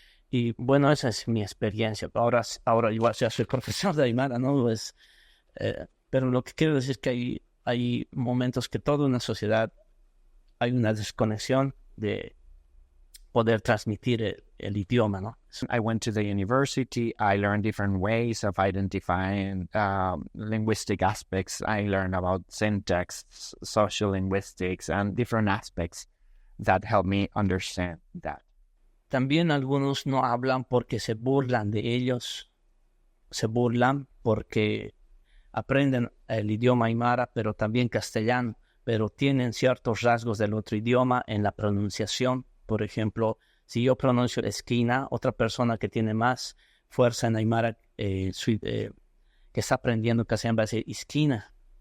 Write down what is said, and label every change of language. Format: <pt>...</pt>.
<es>Y bueno, esa es mi experiencia. Ahora igual ya soy profesor de Aymara, ¿no? Pero lo que quiero decir es que hay momentos que toda una sociedad hay una desconexión de poder transmitir el idioma, ¿no?</es> <en>I went to the university. I learned different ways of identifying linguistic aspects. I learned about syntax, social linguistics, and different aspects that help me understand that.</en> <es>También algunos no hablan porque se burlan de ellos. Se burlan porque aprenden el idioma aymara, pero también castellano, pero tienen ciertos rasgos del otro idioma en la pronunciación. Por ejemplo, si yo pronuncio esquina, otra persona que tiene más fuerza en aymara, que está aprendiendo castellano, va a decir esquina.</es>